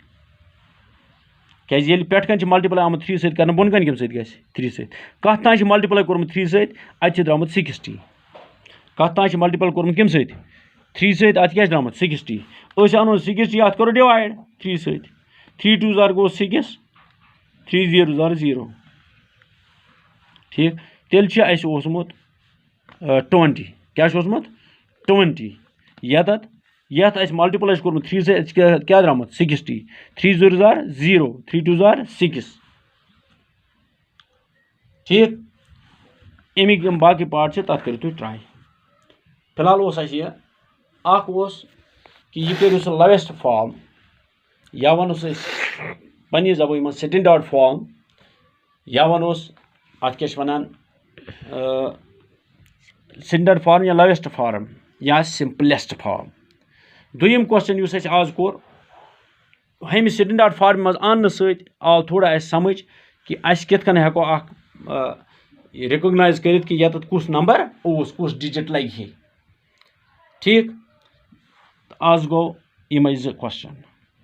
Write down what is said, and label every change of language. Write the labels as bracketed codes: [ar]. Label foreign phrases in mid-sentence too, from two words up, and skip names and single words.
[ks] क्या पे मल्टीप्लाई आमुत 3 सत कर बोन कन कम सत 3 सत कत तान मल्टीप्लाई कोर्मुत 3 सत अत द्रामुत 60 कत तान मल्टीप्लाई कोर्मुत कम सत 3 सत अत क्या द्रामुत 60 अनो 60 अत करो डिवाइड 3 सत 3 2 जार गो 6 3 0 जार 0 ठीक तेल 20 क्या 20 यत मल्टीप्लाई कोर्मुत 3 से क्या द्रामुत 60 3 0 जार 0 3 2 जार 6 ठीक अमिक बाकी पार्ट तथ करो तुम ट्राई फिलहाल कि यह करो सह [en] lowest form [ks] या वनोस पन्नी जबान मज [en] standard form [ks] या वनोस अत क्या वनान [en] standard form [ks] या [en] lowest form [ks] या [en] simplest form [ks] दुयम क्वेश्चन उस आज कोर हम [en] standard form [ks] मज आन सत आव थोड़ा समझ कि अस कित कन हेको रिकॉग्नाइज कर कि यत कुस नंबर कुस डिजिट लगे ठीक आज गो यम क्वेश्चन